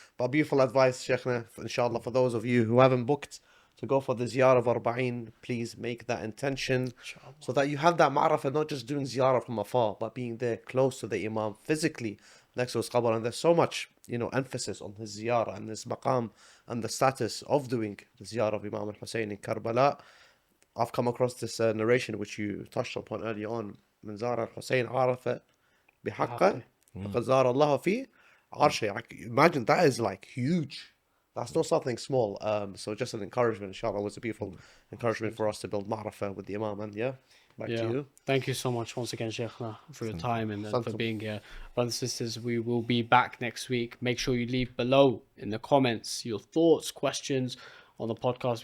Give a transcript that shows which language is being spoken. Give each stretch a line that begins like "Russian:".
English: But beautiful advice, Shaykhna, inshallah, for those of you who haven't booked to go for the ziyarah of Arba'een, please make that intention so that you have that ma'rifah, not just doing ziyarah from afar, but being there close to the Imam, physically next to his qabr. And there's so much, you know, emphasis on his ziyarah and his maqam and the status of doing the ziyarah of Imam Hussain in Karbala. I've come across this narration which you touched upon earlier on.
Arabic: من زار الحسين عرف بحقه فقد زار الله في عرشه.
English: Imagine, that is like huge. That's not something small. So just an encouragement, inshallah, was a beautiful encouragement for us to build ma'rifah with the Imam. And yeah, back to you. Thank you so much once again, Sheikhna, for your time and for Santum. being here. Brothers and sisters, we will be back next week. Make sure you leave below in the comments your thoughts, questions on the podcast.